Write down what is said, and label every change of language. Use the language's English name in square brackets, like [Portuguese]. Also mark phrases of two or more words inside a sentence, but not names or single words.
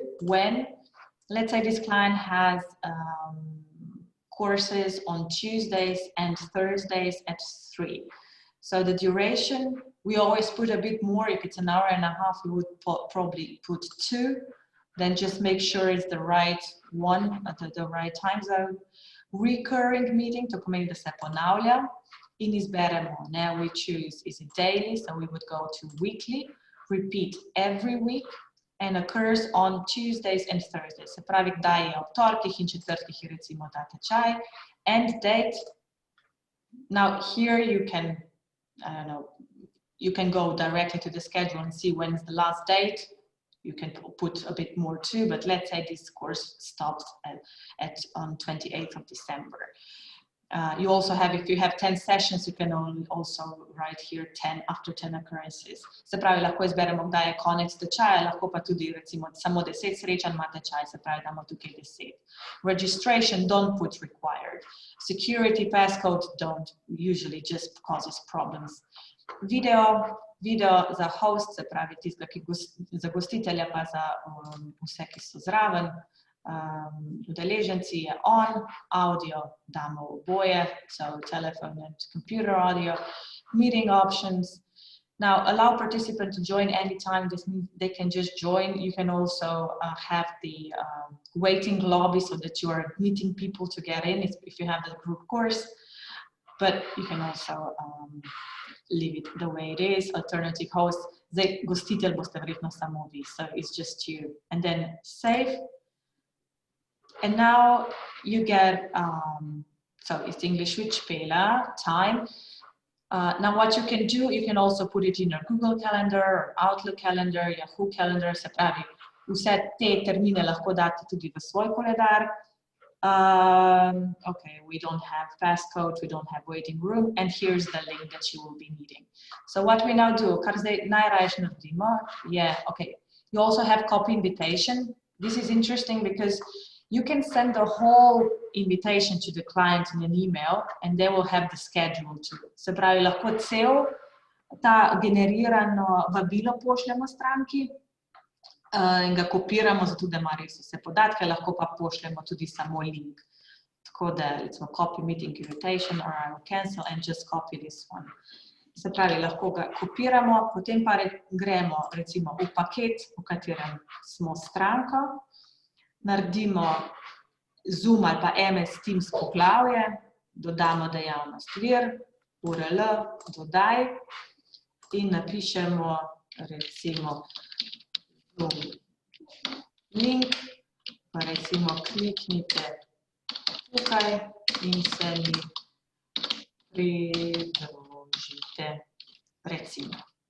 [English] When, let's say this client has courses on Tuesdays and Thursdays at 3. So the duration, we always put a bit more. If it's an hour and a half, we would probably put 2. Then just make sure it's the right one at the right time zone. Recurring meeting, [Slovenian] to pomeni, da se ponavlja. In izberemo, [English] now we choose, is it daily? So we would go to weekly, repeat every week, and occurs on Tuesdays and Thursdays. [Slovenian] Se pravi, kdaj je ob torkih in četrtkih je recimo ta tečaj. [English] End date. Now here you can, I don't know, you can go directly to the schedule and see when is the last date. You can put a bit more too, but let's say this course stops on 28th of December. You also have, if you have 10 sessions, you can also write here 10 after 10 occurrences. [Slovenian] Se pravi, lahko izberemo, kdaj je konec tečaja, lahko pa tudi recimo samo 10 srečanj ima tečaj, se pravi, damo tukaj 10. [English] Registration, don't put required. Security passcode, don't, usually just causes problems. [Slovenian] Video za host, se pravi, tistega, za gostitelja pa za vse, ki so zraven. Udeleženci je on, audio damo oboje, [English] so telephone and computer audio, meeting options. Now, allow participants to join anytime. This means they can just join. You can also have the waiting lobby so that you are meeting people to get in if you have the group course, but you can also leave it the way it is. Alternative host, [Slovenian] zdaj gostitelj boste verjetno samo vi, [English] so it's just you. And then save. And now you get, so it's English with Spela, time. Now what you can do, you can also put it in your Google Calendar, or Outlook Calendar, Yahoo Calendar, [Slovenian] se pravi, vse te termine lahko date tudi v svoj koledar. [English] Okay, we don't have passcode, we don't have waiting room, and here's the link that you will be needing. So what we now do, [Slovenian] kar zdaj najrajši naredimo, [English] okay, you also have copy invitation. This is interesting because you can send the whole invitation to the client in an email and they will have the schedule too. [Slovenian] Se pravi, lahko cel ta generirano vabilo pošljemo stranki in ga kopiramo, zato da ima res vse podatke, lahko pa pošljemo tudi samo link. Tako da, recimo, [English] copy meeting invitation, or I will cancel and just copy this one. [Slovenian] Se pravi, lahko ga kopiramo, potem pa gremo recimo v paket, v katerem smo stranko, naredimo Zoom ali pa MS Teams poglavje, dodamo dejavnost vir, URL, dodaj in napišemo recimo Zoom link, pa recimo kliknite tukaj in se mi pridružite, recimo.